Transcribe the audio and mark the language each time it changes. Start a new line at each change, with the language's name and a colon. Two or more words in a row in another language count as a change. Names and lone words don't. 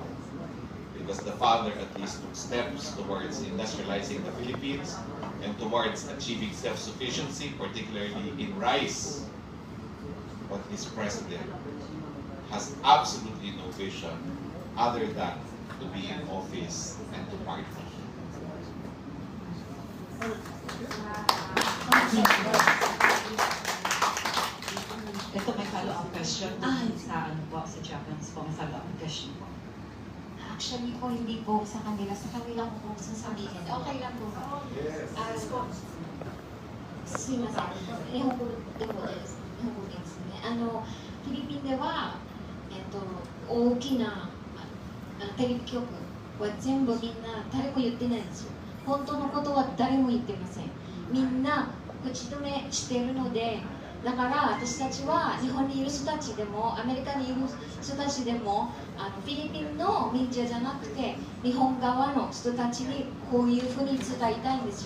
English: Because the father at least took steps towards industrializing the Philippines and towards achieving self-sufficiency, particularly in rice. But this president has absolutely no vision other than to be in office and to party.
Filipino: Ito may
English: follow-up question
Filipino: Ah. sa ano po, sa Japanese po, may
English: follow-up question
Filipino: po. Actually po, hindi po sa kanila ko po sasabihin. Okay lang po.
Japanese: すいません。日本語でもですね。フィリピンでは、大きなテレビ局は全部みんな誰も言ってないんですよ。本当のことは誰も言ってません。みんな口止めしているので、だから私たちは日本にいる人たちでもアメリカにいる人たちでもフィリピンのメディアじゃなくて日本側の人たちにこういうふうに伝えたいんですよ。